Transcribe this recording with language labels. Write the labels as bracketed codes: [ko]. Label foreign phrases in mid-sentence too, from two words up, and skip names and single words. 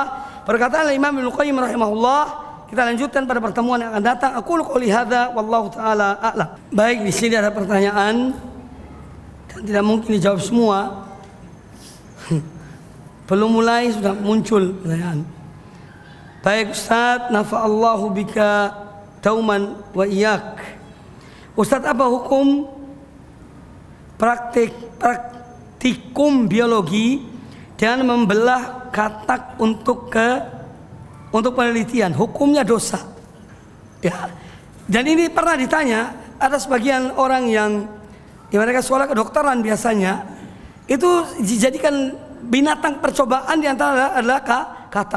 [id] Perkataan Imam Ibnu Qayyim rahimahullah, kita lanjutkan pada pertemuan yang akan datang. [ar] أقول قولي هذا والله تعالى أعلم. [id] Baik, di sini ada pertanyaan dan tidak mungkin dijawab semua. Belum mulai sudah muncul pertanyaan. Baik Ustaz, [ar] نفع الله بك تومان وإياك. [id] Ustaz, apa hukum praktikum biologi dan membelah katak untuk penelitian? Hukumnya dosa. Ya. Dan ini pernah ditanya, ada sebagian orang yang mereka sekolah kedokteran biasanya itu dijadikan binatang percobaan, diantara adalah katak.